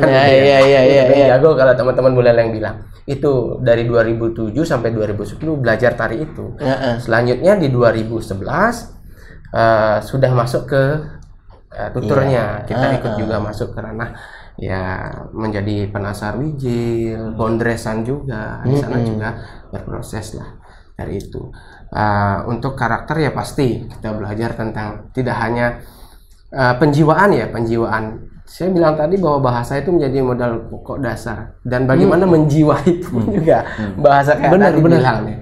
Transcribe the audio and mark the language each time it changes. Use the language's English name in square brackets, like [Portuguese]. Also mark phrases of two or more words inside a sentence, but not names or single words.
[Indonesian] Topeng jago kalau teman-teman Bu Leleng bilang. Itu dari 2007 sampai 2010 belajar tari itu. Selanjutnya di 2011 sudah masuk ke tuturnya. Kita ikut juga masuk ke ranah ya menjadi penasar wijil, bondresan juga. Di sana juga berproses lah dari itu. Untuk karakter ya pasti kita belajar tentang tidak hanya penjiwaan. Saya bilang tadi bahwa bahasa itu menjadi modal pokok dasar, dan bagaimana menjiwai itu pun juga bahasa kayak tadi bilang ya.